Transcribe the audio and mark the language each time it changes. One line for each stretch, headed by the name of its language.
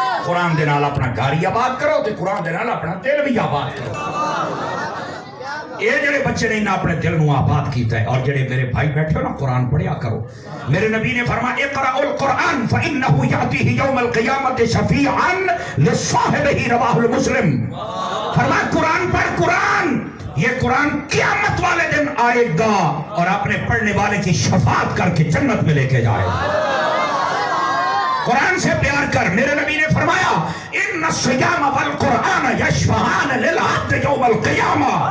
Punjabi: قرآن دے نال اپنا گھر ہی آباد کرو تے قرآن دے نال اپنا دل بھی آباد کرو. یہ جڑے بچے نے اپنے دل نو آباد کیتا ہے. اور جڑے میرے بھائی بیٹھے ہو نا قرآن پڑھیا کرو.
Urdu: میرے نبی نے فرمایا
Arabic: اقرأ القرآن فإنه يأتيه يوم القيامة شفيعا لصاحبه
Urdu: رواہ المسلم. فرمایا قرآن پڑھ قرآن. یہ قرآن قیامت والے دن آئے گا اور اپنے پڑھنے والے کی شفاعت کر کے جنت میں لے کے جائے گا. قرآن سے پیار کر. میرے نبی نے فرمایا
Arabic: ان الصیام والقرآن یشفعان للعبد یوم القیامہ.